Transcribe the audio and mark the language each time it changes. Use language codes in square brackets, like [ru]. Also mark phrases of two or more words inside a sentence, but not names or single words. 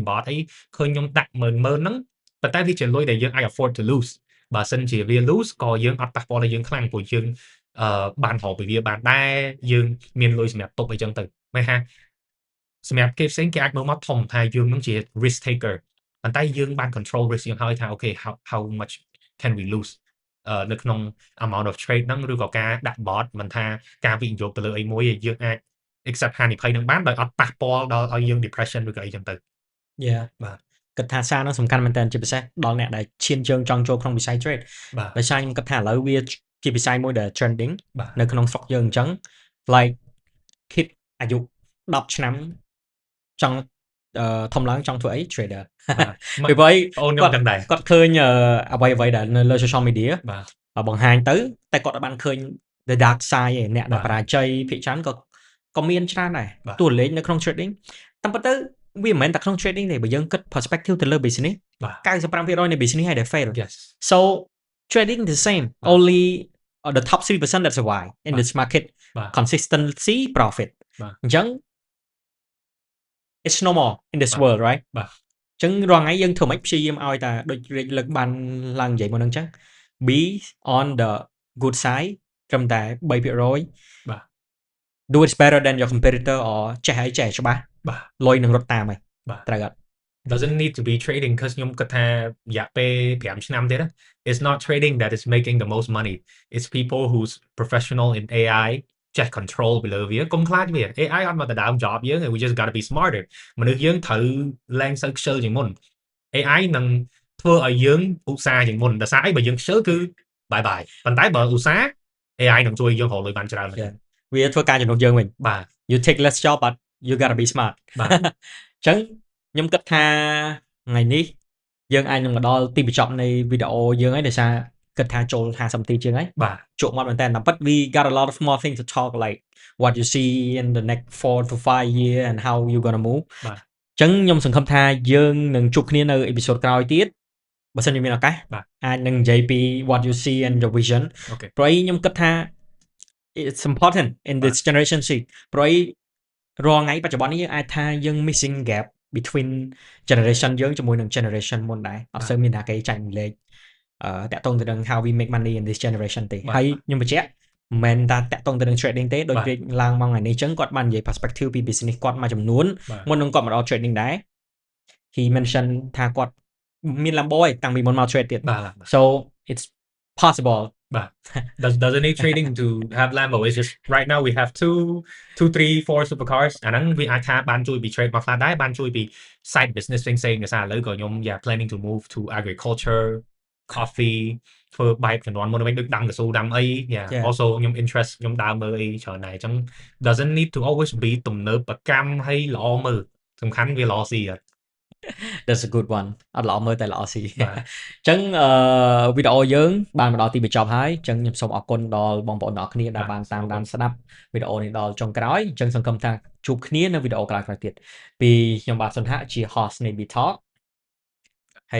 [km] bot អីឃើញខ្ញុំដាក់10000ហ្នឹងប៉ុន្តែវាជាលុយដែលយើងអាច [en] afford to lose [km] បើសិនជាវា lose ក៏យើងអត់ប៉ះពាល់ដល់យើងខ្លាំង ព្រោះយើងបានរកពីវាបានដែរយើងមានលុយសម្រាប់ទប់អីចឹងទៅមិនថាសម្រាប់គេផ្សេងគេអាចមើលមកធំថាយើងនឹងជា [en] risk taker [km] ប៉ុន្តែយើងបាន [en] control risk [km] យើងហើយថា [en] okay how much can we lose [km] នៅក្នុង [en] amount of trade [km] ហ្នឹងឬក៏ការដាក់ bot មិនថាការវិនិយោគទៅលើអីមួយយើងអាច accept ហានិភ័យនឹងបានដោយអត់ប៉ះពាល់ដល់ឲ្យយើង depression ឬក៏អីចឹងទៅ [en] yeah [km] បាទ គិតថាសារនោះសំខាន់មែនតើជាពិសេសដល់អ្នកដែលឈានជើងចង់ចូលក្នុងវិស័យ trade បាទ ដោយសារខ្ញុំគិតថាឥឡូវវាជាវិស័យមួយដែល trending បាទ នៅក្នុងស្រុកយើងអញ្ចឹង [en] like kid [km] អាយុ10ឆ្នាំចង់ធំឡើងចង់ធ្វើអី trader ពីព្រោះ អូនខ្ញុំដឹងដែរ គាត់ឃើញអ្វីដែលនៅលើ [en] social media [km] បាទ បង្ហាញទៅតែគាត់បានឃើញ [en] the dark side [km] ឯអ្នកដែល បាទ បរាជ័យភាគច្រើនក៏មានច្រើនដែរ បាទ តួលេខនៅក្នុង trading តាមពិតទៅវាមិនមែនតែក្នុង trading ទេបើយើងគិត perspective ទៅលើ business បាទ 95% នៃ business ហើយដែល fail [en] yes so trading the same [km] បាទ [en] only the top 3% that survive in [km] បាទ [en] this market [km] បាទ [en] consistency profit [km] បាទ [en] អញ្ចឹង it's normal in this [km] បាទ [en] world right [km] បាទ អញ្ចឹងរាល់ថ្ងៃយើងធ្វើម៉េចព្យាយាមឲ្យតែដូចរេចលើកបានឡើងនិយាយមកហ្នឹងអញ្ចឹង [en] be on the good side [km] ត្រឹមតែ3% បាទ [en] do it better than your competitor or [km] ចេះឲ្យចេះច្បាស់ បាទ លុយនឹងរត់តាមហើយ បាទ ត្រូវអត់ [en] doesn't need to be trading 'cause [km] ខ្ញុំគិតថារយៈពេល5ឆ្នាំទៀតណា [en] it's not trading that is making the most money it's people who's professional in AI [km] ចេះ control ពីលើវាកុំខ្លាចវា AI អត់មកទៅដើម job យើង [en] we just gotta be smarter [km] មនុស្សយើងត្រូវឡើងសូវខ្ជិលជាងមុន AI នឹងធ្វើឲ្យយើងឧស្សាហ៍ជាងមុនដោយសារអីបើយើងខ្ជិលគឺ [en] bye bye [km] ប៉ុន្តែបើឧស្សាហ៍ AI នឹងជួយយើងរកលុយបានច្រើនមែន វាធ្វើការជំនួសយើងវិញ បាទ [en] you take less job but you gotta be smart [km] បាទ អញ្ចឹងខ្ញុំគិតថាថ្ងៃនេះយើងអាចនឹងមកដល់ទីបញ្ចប់នៃវីដេអូយើងហើយដោយសារគិតថាចូល50នាទីជាងហើយ បាទ ជក់មកមែនតើតាមពិត [en] we got a lot of more things to talk like what you see in the next 4 to 5 year and how you gonna move [km] បាទ អញ្ចឹងខ្ញុំសង្ឃឹមថាយើងនឹងជួបគ្នានៅអេពីសូតក្រោយទៀតបើសិនជាមានឱកាស បាទ អាចនឹងនិយាយពី [en] what you see and your vision [km] អូខេ ព្រោះខ្ញុំគិតថា [en] it's important in [km] បាទ [en] this generation C [km] ព្រោះរាល់ថ្ងៃបច្ចុប្បន្ននេះយើងអាចថាយើង [en] missing gap between generation [km] យើងជាមួយនឹង generation មុនដែរអត់សូវមានតែគេចាញ់លេខតាក់ទងទៅនឹង [en] how we make money in this generation [km] ទេ បាទ ហើយខ្ញុំបញ្ជាក់មិនមែនតែតាក់ទងទៅនឹង trading ទេដូច បាទ គេឡើងមកថ្ងៃនេះអញ្ចឹងគាត់បាននិយាយ perspective ពី business គាត់មួយចំនួន បាទ មុននឹងគាត់មកដល់ trading ដែរ [en] he mentioned [km] ថាគាត់មាន Lambo ឯងតាំងពីមុនមក trade ទៀត បាទ [en] so it's possible [km] បាទ [en] doesn't need trading to have Lambo it's just right now we have 2 3 4 supercars [km] អាហ្នឹងវាអាចថាបានជួយពី trade មកខ្លះដែរបានជួយពី [en] side business [km] ផ្សេងៗដោយសារឥឡូវក៏ខ្ញុំ [en] planning to move to agriculture coffee [km] ធ្វើ bike ជំនាន់មុនវិញដូចដាំកស៊ូដាំអី [en] Yeah. [km] also ខ្ញុំ interest ខ្ញុំដើរមើលអីច្រើនដែរអញ្ចឹង [en] doesn't need to always be [km] ទំនើបកម្មហើយល្អមើលសំខាន់វាល្អស៊ីអត់ [en] that's a good one [km] អត់ល្អមើលតែល្អស៊ី បាទ អញ្ចឹងវីដេអូយើងបានមកដល់ទីបញ្ចប់ហើយអញ្ចឹងខ្ញុំសូមអរគុណដល់បងប្អូនទាំងអស់គ្នាដែលបានតាមដានស្ដាប់វីដេអូនេះដល់ចុងក្រោយអញ្ចឹងសង្ឃឹមថាជួបគ្នានៅវីដេអូក្រោយៗទៀតពីខ្ញុំបាទសុនហៈជា host នៃ Be Talk ហើយ